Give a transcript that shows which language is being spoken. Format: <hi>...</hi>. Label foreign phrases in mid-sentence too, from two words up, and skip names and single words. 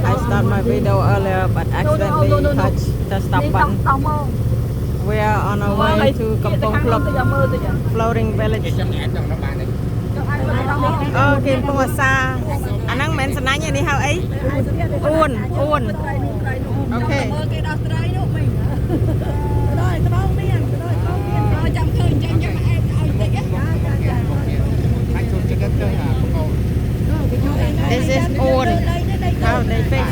<en>start my video earlier, but accidentally touched the stop button. We are on our way to Kampong Club Floating Village.</en> <km>គេកំពុងអាសាអាហ្នឹងមិនមែនសំណាញ់ទេនេះហៅអីអួនអូខេ</km> <en>This is own how they fish.</en>